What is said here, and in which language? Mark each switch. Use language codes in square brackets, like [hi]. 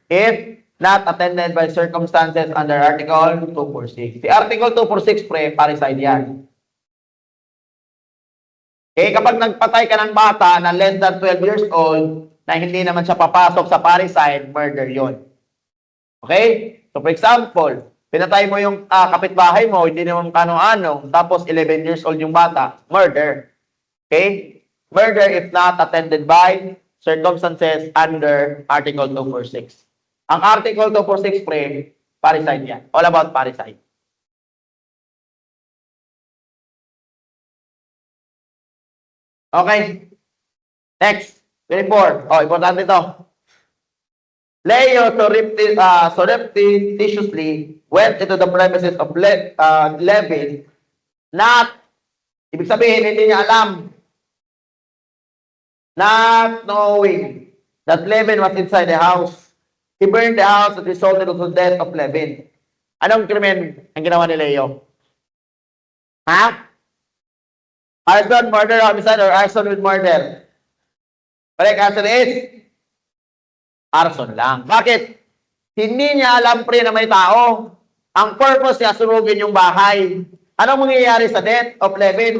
[en] If not attended by circumstances under Article 246. [tl] Si Article 246, pre, parricide yan. Kapag nagpatay ka ng bata na [en] less than 12 years old, [tl] na hindi naman siya papasok sa parricide, murder yon. Okay? So, for example, pinatay mo yung kapitbahay mo, hindi naman kano-ano, tapos 11 years old yung bata, murder. Okay? [en] Murder if not attended by circumstances under Article 246. [tl] Ang Article 246, pre, parricide yan. [en] All about parricide. Okay. Next. 24. Oh, [tl] importante ito. [en] Leo surreptitiously went into the premises of Levin, not, [tl] ibig sabihin, hindi niya alam, [en] not knowing that Levin was inside the house. He burned the house that resulted in the death of Levin. [tl] Anong krimen ang ginawa ni Leo? Ha? [en] Arson, murder, homicide, or arson with murder? Correct answer is arson lang. [tl] Bakit? Hindi niya alam, pre, na may tao. Ang purpose niya, sunugin yung bahay. Anong mangyayari sa [en] death of Levin?